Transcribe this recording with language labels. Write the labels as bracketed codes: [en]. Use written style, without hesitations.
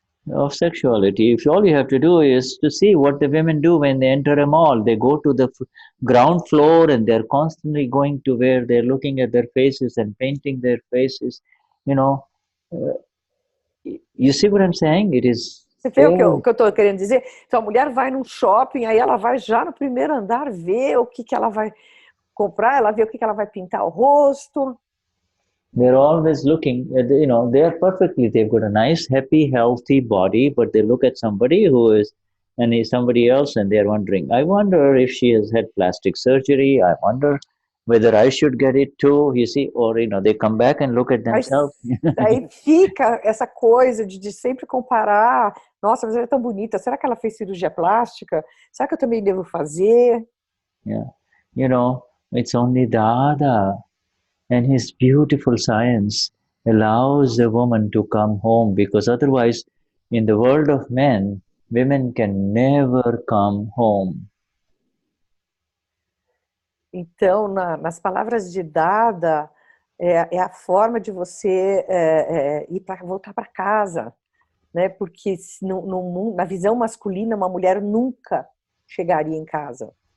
[en] Of sexuality. If all you have to do is to see what the women do when they enter a mall. They go to the ground floor and they're constantly going to where they're looking at their faces and painting their faces. You know, you see what I'm saying? It is... [pt] Você vê o que eu estou querendo dizer? Então, a mulher vai num shopping, aí ela vai já no primeiro andar ver o que ela vai comprar, ela vê o que ela vai pintar o rosto. [en] They're always looking, you know, they're perfectly, they've got a nice, happy, healthy body, but they look at somebody who is, and is somebody else, and they're wondering, I wonder if she has had plastic surgery, I wonder whether I should get it too, you see, or, you know, they come back and look at themselves. [pt] Aí fica essa coisa de sempre comparar, nossa, mas ela é tão bonita, será que ela fez cirurgia plástica? Será que eu também devo fazer? [en] Yeah, you know, it's only Dada and his beautiful science allows the woman to come home, because otherwise, in the world of men, women can never come home. [pt] Então, nas palavras de Dada, é a forma de você voltar para casa, né? Porque na visão masculina, uma mulher nunca chegaria em casa.